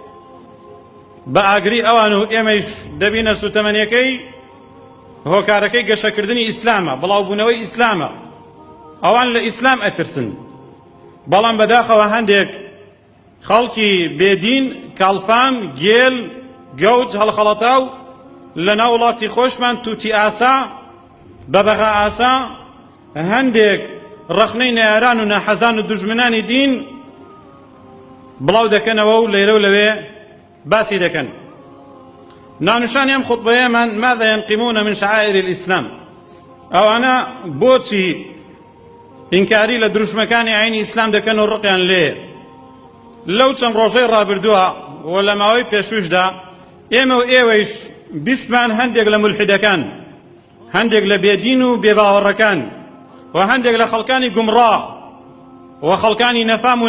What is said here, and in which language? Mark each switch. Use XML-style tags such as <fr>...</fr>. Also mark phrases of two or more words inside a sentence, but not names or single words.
<ckb>بە ئاگری ئەوان و ئێمەش دەبینە سوتەمەنیەکەی هۆکارەکەی گەشەکردنی ئیسلامە بڵاوبوونەوەی ئیسلامە ئەوان لە ئیسلام ئەترسن بەڵام بەداخەوە هەندێک خەڵکی بێدین کاڵپام گێل گەوج هەڵخەڵەتاو لە ناو وڵاتی خۆشمان تووتی ئاسا بەبەغا ئاسا هەندێک ڕەخنەی نەیاران و ناحەزان و دوژمنانی دین بڵاو دەکەنەوە و لێرە و لەوێ باسی دەکەن نانوشانی ئەم خوتبەیەمان</ckb> <ar>ماذا ينقمون من شعائر الإسلام</ar> <ckb>ئەوانە بۆچی ئینکاری لە دروشمەکانی ئاینی ئیسلام دەکەن و ڕقیان لێ لەو چەند ڕۆژەی ڕابردووە و لە ماوەی پێشووشدا ئێمە و ئێوەیش بیستمان هەندێک لە مولحیدەکان هەندێک لە بێدین و بێباوەڕەکان و هەندێک لە خەڵکانی گومڕا و خەڵکانی نەفام و</ckb>